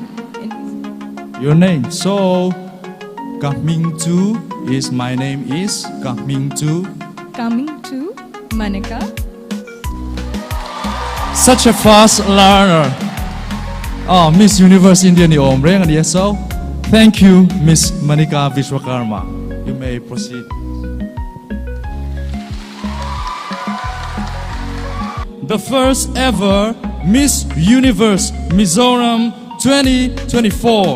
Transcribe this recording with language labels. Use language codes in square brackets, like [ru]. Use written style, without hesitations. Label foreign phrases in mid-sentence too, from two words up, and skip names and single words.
[en] Your name. So coming to is my name is coming to. Coming to Manika. Such a fast learner. [lus] Oh, Miss Universe India ni omre ngani so. [en] Thank you, Miss Manika Vishwakarma. You may proceed. The first ever Miss Universe Mizoram 2024.